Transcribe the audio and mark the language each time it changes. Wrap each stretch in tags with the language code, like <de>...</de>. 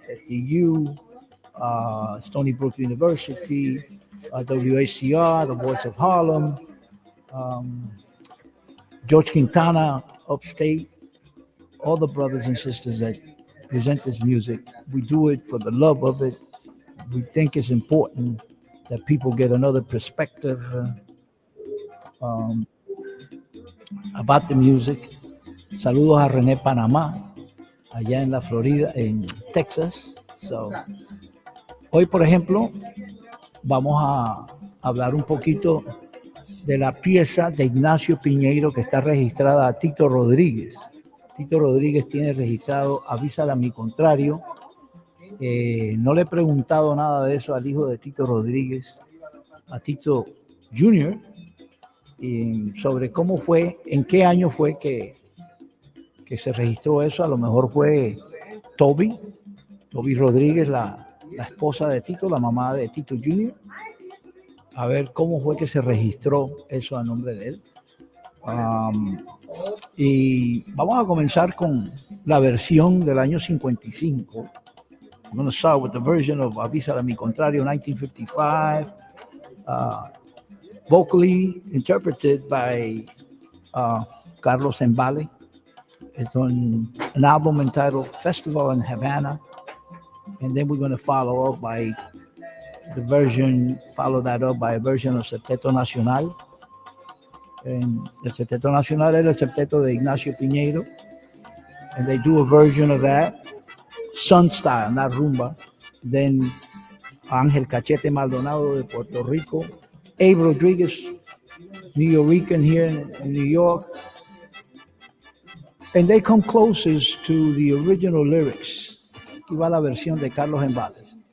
<en>FDU, Stony Brook University, WHCR, the Voice of Harlem, George Quintana, Upstate, all the brothers and sisters that present this music. We do it for the love of it. we think it's important that people get another perspective about the music.</en> <es>Saludos a René Panamá, allá en la Florida, en Texas. So, hoy, por ejemplo, vamos a hablar un poquito de la pieza de Ignacio Piñeiro que está registrada a Tito Rodríguez. Tito Rodríguez tiene registrado Avísale a mi contrario. No le he preguntado nada de eso al hijo de Tito Rodríguez, a Tito Jr., sobre cómo fue, en qué año fue que se registró eso. A lo mejor fue Toby Rodríguez, la esposa de Tito, la mamá de Tito Jr., a ver cómo fue que se registró eso a nombre de él. Y vamos a comenzar con la versión del año 55.</es> <en>I'm going to start with the version of Avísale a mi contrario, 1955, vocally interpreted by Carlos Embale. It's on an album entitled Festival in Havana. And then we're going to follow up by that up by a version of Septeto Nacional. And the</en> <es>Septeto Nacional es el septeto de Ignacio Piñeiro.</es> <en>And they do a version of that, Sun style, not rumba. Then Ángel Cachete Maldonado de Puerto Rico. Abe Rodriguez, New Yorican here in New York. And they come closest to the original lyrics.</en> <es>Aquí va la versión de Carlos Embales.</es>